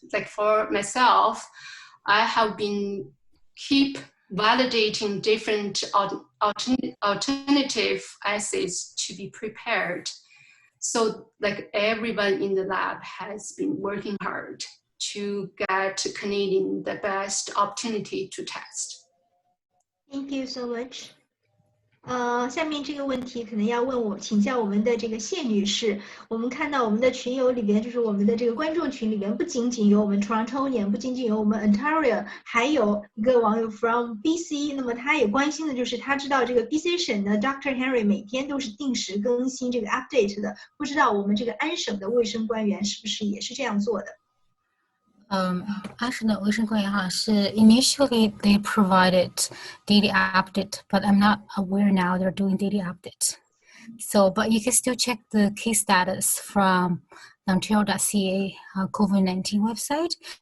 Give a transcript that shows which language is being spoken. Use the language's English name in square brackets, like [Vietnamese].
[English] Like for myself, I have been keep validating different alternative assays to be prepared. So like everyone in the lab has been working hard to get Canadian the best opportunity to test. Thank you so much. [Chinese] 下面这个问题可能要请教我们的这个谢女士。我们看到我们的群友里边，就是我们的这个观众群里边，不仅仅有我们 Torontonian， 不仅仅有我们 Ontario， 还有一个网友 [English] from BC。 [Chinese] 那么他也关心的就是，他知道这个 BC 省的 Dr. Henry 每天都是定时更新这个 update 的，不知道我们这个安省的卫生官员是不是也是这样做的？安省的卫生官员哈是 [English] initially they provided daily update, but I'm not aware now they're doing daily update. So, but you can still check the case status from the Ontario.ca COVID-19 website.